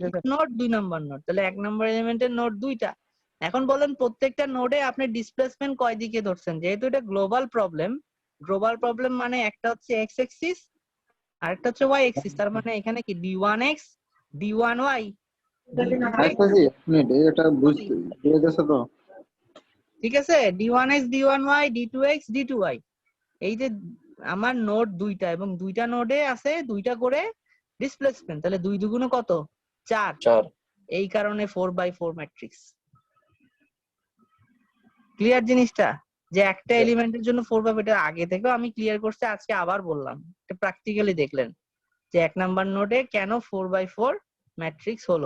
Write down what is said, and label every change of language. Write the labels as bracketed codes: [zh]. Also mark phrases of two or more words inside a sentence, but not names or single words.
[bn] নাম্বার নোট, দুই নাম্বার নোট, তাহলে এক নাম্বার এলিমেন্টের নোট দুইটা। এখন বলেন প্রত্যেকটা নোডে আপনি ডিসপ্লেসমেন্ট কয় দিকে ধরছেন? যেহেতু এটা [en] global problem [bn] মানে একটা হচ্ছে [en] x axis [bn] আর একটা হচ্ছে [en] y axis. [bn] তার মানে এখানে কি d1x d1y এটা বুঝতে বুঝেছে তো? ঠিক আছে, d1x d1y d2x d2y। এই যে আমার নোড দুইটা এবং দুইটা নোডে আছে দুইটা করে ডিসপ্লেসমেন্ট, তাহলে 2 দুগুণ কত? 4। 4 এই কারণে 4/4 ম্যাট্রিক্স। ক্লিয়ার জিনিসটা? যে একটা এলিমেন্টের জন্য 4/4, এটা আগে থেকেও আমি ক্লিয়ার করছি, আজকে আবার বললাম, এটা প্র্যাকটিক্যালি দেখলেন যে এক নাম্বার নোডে কেন 4/4 ম্যাট্রিক্স হলো।